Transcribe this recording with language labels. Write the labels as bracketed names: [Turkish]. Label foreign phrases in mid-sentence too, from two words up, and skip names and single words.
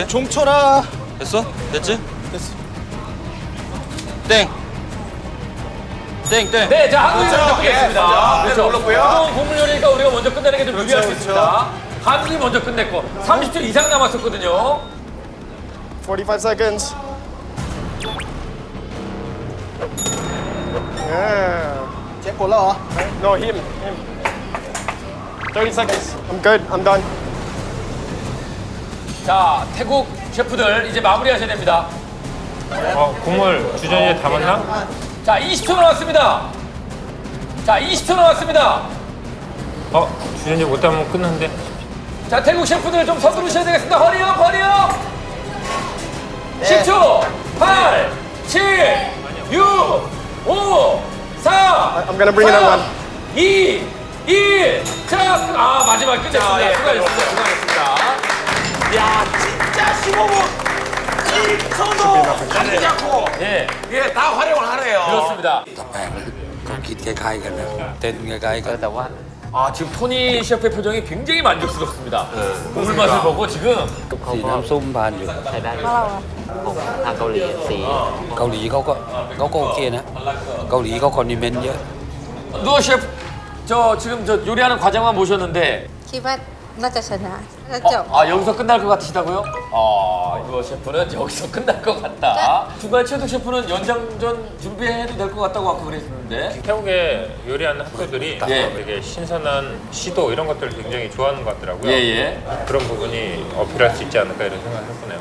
[Korean] 좀 쳐라. 됐어? 됐지? 됐어. 땡. 땡, 땡. 네, 자, 한국이 먼저 끝냈습니다. 네, 올랐고요. 뜨거운 국물 요리니까 우리가 먼저 끝내는 게 좀 유리할 수 그렇죠. 있습니다. 한국이 먼저 끝냈고 30초 이상 남았었거든요. [English] 45 seconds. Yeah. [Korean] 제 골라. [English] No, him. 30 seconds. I'm good. I'm done. [Korean] 자, 태국 셰프들 이제 마무리하셔야 됩니다. 국물 주전자에 담았나? 자, 20초 남았습니다. 자, 20초 남았습니다. 주전자 못 담으면 끝났는데. 자, 태국 셰프들 좀 서두르셔야 되겠습니다. [English] hurry up, hurry up. [Korean] 10초. 8, 7, 6, 5, 4, [English] I'm gonna bring it on one. 2, 1. [Korean] 자, 마지막 끝냈습니다. 예, 수고하셨습니다. 수고하셨습니다. 야, 진짜 15분 1초도 가리지 않고 예, 예, 다 활용을 하네요. 그렇습니다. [Thai] ก็คิดคล้ายๆกันนะเต้นคล้ายๆกัน แต่ว่า [Korean] 아, 지금 토니 셰프의 표정이 굉장히 만족스럽습니다. 국물 맛을 보고 지금 [Thai] สีน้ำส้มผ่านอยู่ ใช้ได้ ของเราอะ ของทางเกาหลีสี เกาหลีเขาก็โอเคนะ เกาหลีเขาคอนดิเมนต์เยอะ [Korean] 누어 셰프 지금 저 요리하는 과정만 모셨는데 [Thai] คิดว่าน่าจะชนะแล้วจบ [Korean] 여기서 끝날 것 같으시다고요? 누어 셰프는 여기서 끝날 것 같다. 중간에 최덕 셰프는 연장전 준비해도 될 것 같다고 아까 그랬는데 태국에 요리하는 학교들이 예. 되게 신선한 시도 이런 것들을 굉장히 좋아하는 것 같더라고요. 예예. 그런 부분이 어필할 수 있지 않을까 이런 생각을 해보네요.